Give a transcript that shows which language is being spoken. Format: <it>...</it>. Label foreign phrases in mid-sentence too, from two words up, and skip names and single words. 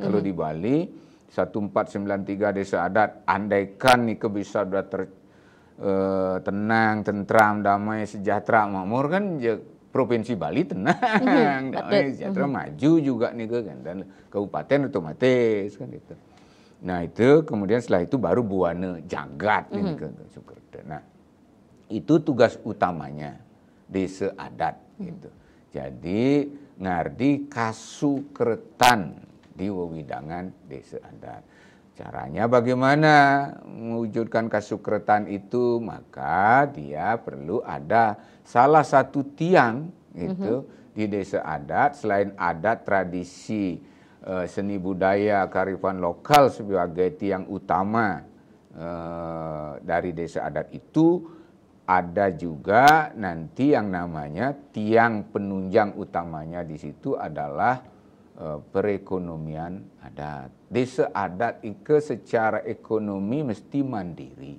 <id>Kalau di Bali 1493 desa adat, andaikan nih bisa sudah tenang, tentram, damai, sejahtera, makmur kan Provinsi Bali tenang, damai, sejahtera, maju juga nih kan, dan kabupaten otomatis kan itu. Nah itu kemudian setelah itu baru buana jagat ini kan. Nah itu tugas utamanya desa adat gitu. Jadi</id> <ban>ngardi kasukretan</ban> <id>di wewidangan desa adat. Caranya bagaimana mewujudkan kasukretan itu? Maka dia perlu ada salah satu tiang gitu di desa adat, selain adat, tradisi, seni budaya, kearifan lokal sebagai tiang utama dari desa adat itu, ada juga nanti yang namanya tiang penunjang utamanya di situ adalah perekonomian adat. Desa adat itu secara ekonomi mesti mandiri.</id>